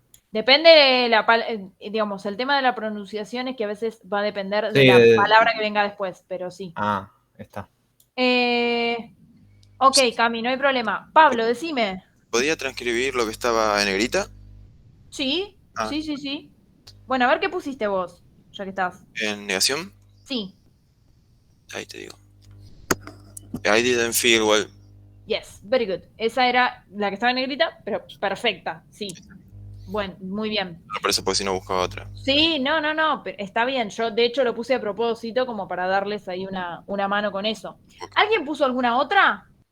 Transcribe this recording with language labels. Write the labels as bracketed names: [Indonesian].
[Spanish] Depende de digamos, el tema de la pronunciación es que a veces va a depender de la palabra que venga después, pero sí. Ah, está. Ok, Cami, no hay problema. Pablo, decime. ¿Podía transcribir lo que estaba en negrita? Sí, sí. Bueno, a ver qué pusiste vos, ya que estás. ¿En negación? Sí. Ahí te digo. [English] I didn't feel well. Yes, very good. [Spanish] Esa era la que estaba en negrita, pero perfecta, sí. Bueno, muy bien. No parece porque si no buscaba otra. Sí, no, pero está bien. Yo, de hecho, lo puse a propósito como para darles ahí una mano con eso. ¿Alguien puso alguna otra?